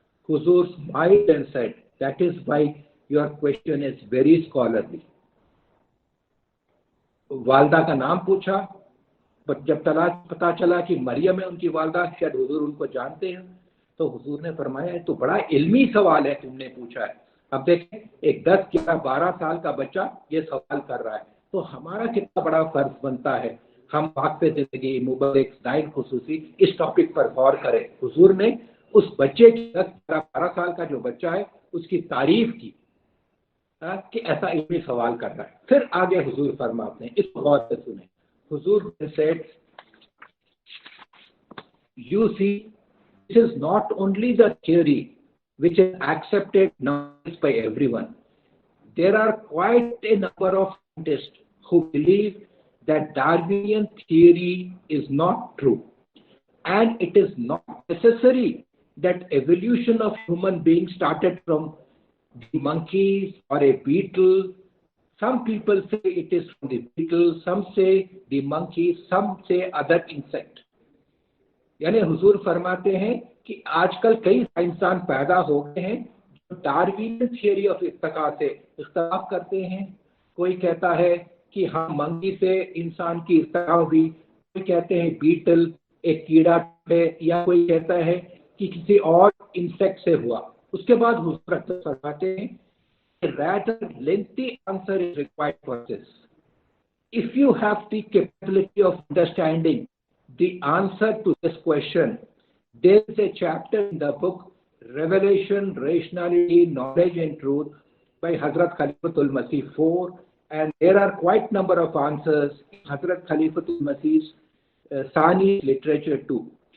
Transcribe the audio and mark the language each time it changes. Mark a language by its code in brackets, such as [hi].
[en] Huzur smiled and said, that is why your question is very scholarly. [hi] वालदा का नाम पूछा, पर जब पता चला कि मरियम है उनकी वालदा, शायद हुजूर उनको जानते हैं, तो हुजूर ने फरमाया तो बड़ा इल्मी सवाल है तुमने पूछा है। अब देखें एक 10, 11, 12 साल का बच्चा ये सवाल कर रहा है, तो हमारा कितना बड़ा फर्ज बनता है हम वाक़फ़े ज़िंदगी मुबारक दाइन खुसूसी इस टॉपिक पर गौर करें। हुजूर ने उस बच्चे की 10, 12 साल का जो बच्चा है उसकी तारीफ की कि ऐसा इल्मी सवाल कर रहा है। फिर आगे हुजूर फरमाते हैं, इसको गौर से सुने। [en] हुजूर said, you see, this is not only the theory which is accepted now by everyone. There are quite a number of scientists who believe that Darwinian theory is not true, and it is not necessary that evolution of human beings started from the monkeys or a beetle. Some people say it is from the beetle, some say the monkey, some say other insect. [hi] यानी हुजूर फरमाते हैं कि आजकल कई साइंसदान पैदा हो गए हैं जो डार्विनियन थियरी ऑफ इर्तिका से इख्तिलाफ करते हैं। कोई कहता है कि हम मंकी से इंसान की इर्तिका हुई, कोई कहते हैं बीटल एक कीड़ा है, या कोई कहता है कि किसी और इंसेक्ट से हुआ। उसके बाद हुजूर फरमाते हैं [en] rather lengthy answer is required for this. If you have the capability of understanding the answer to this question, there is a chapter in the book Revelation, Rationality, Knowledge and Truth by Hazrat Khalifatul Masih IV, and there are quite number of answers in Hazrat Khalifatul Masih's Sani literature too.